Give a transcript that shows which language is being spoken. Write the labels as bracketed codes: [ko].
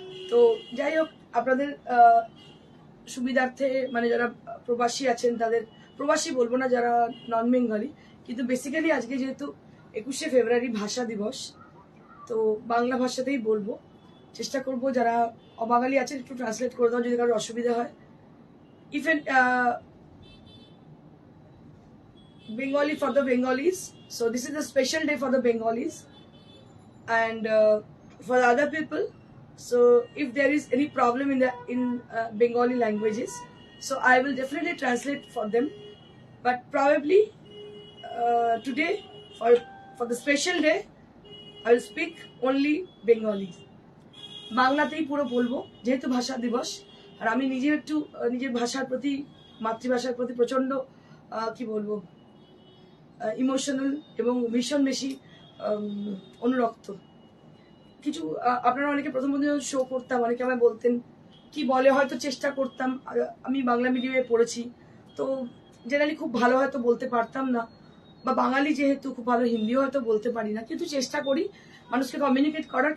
[bn] তো যাই হোক, আপনাদের সুবিধার্থে মানে যারা প্রবাসী আছেন তাদের, প্রবাসী বলবো না, যারা নন বেঙ্গলি, কিন্তু বেসিক্যালি আজকে যেহেতু 21শে ফেব্রুয়ারি ভাষা দিবস, তো বাংলা ভাষাতেই বলবো, চেষ্টা করব যারা অবাঙালি আছেন একটু ট্রান্সলেট করে দাও যদি কারোর অসুবিধা হয়। [en] If an Bengali for the Bengalis, so this is a special day for the Bengalis, and for the other people, so if there is any problem in Bengali languages, so I will definitely translate for them, but probably today for the special day I will speak only Bengali. [bn] বাংলাতেই পুরো বলবো যেহেতু ভাষা দিবস, আর আমি নিজে একটু নিজের ভাষার প্রতি, মাতৃভাষার প্রতি প্রচন্ড কি বলবো ইমোশনাল এবং ভীষণ বেশি অনুরক্ত। কিছু আপনারা অনেকে প্রথম শো করতাম, অনেকে আমায় বলতেন কি বলে, হয়তো চেষ্টা করতাম, আমি বাংলা মিডিয়ামে পড়েছি তো জেনারেলি খুব ভালো হয়তো বলতে পারতাম না, বা বাঙালি যেহেতু খুব ভালো হিন্দিও হয়তো বলতে পারি না, কিন্তু চেষ্টা করি মানুষকে কমিউনিকেট করার।